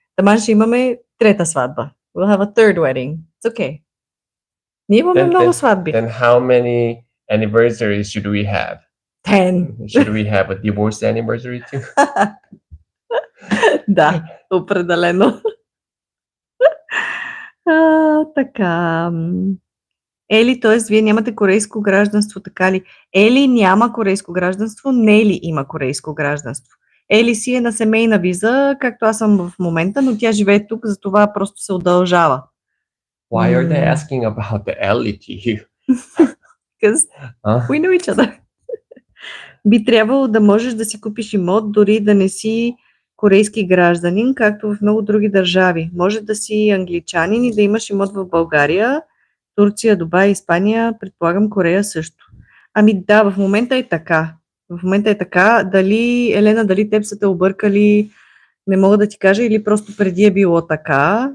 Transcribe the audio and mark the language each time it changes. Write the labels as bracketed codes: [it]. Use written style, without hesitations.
[bg] Таман ще имаме трета сватба. [en] We'll have a third wedding. It's okay. [bg] Ние имаме много сватби. [en] Then how many anniversaries should we have? 10. Should we have a divorce anniversary too? [bg] Да, определено. Така. Ели, т.е. вие нямате корейско гражданство, така ли? Ели няма корейско гражданство, Нели има корейско гражданство. Ели си е на семейна виза, както аз съм в момента, но тя живее тук, затова просто се удължава. [en] Why are they asking about the Ellie to you? Because we know each other. [bg] Би трябвало да можеш да си купиш имот, дори да не си корейски гражданин, както в много други държави. Може да си англичанин и да имаш имот в България, Турция, Дубай, Испания, предполагам Корея също. Ами да, в момента е така. В момента е така. Дали, Елена, дали теб са те объркали, не мога да ти кажа, или просто преди е било така.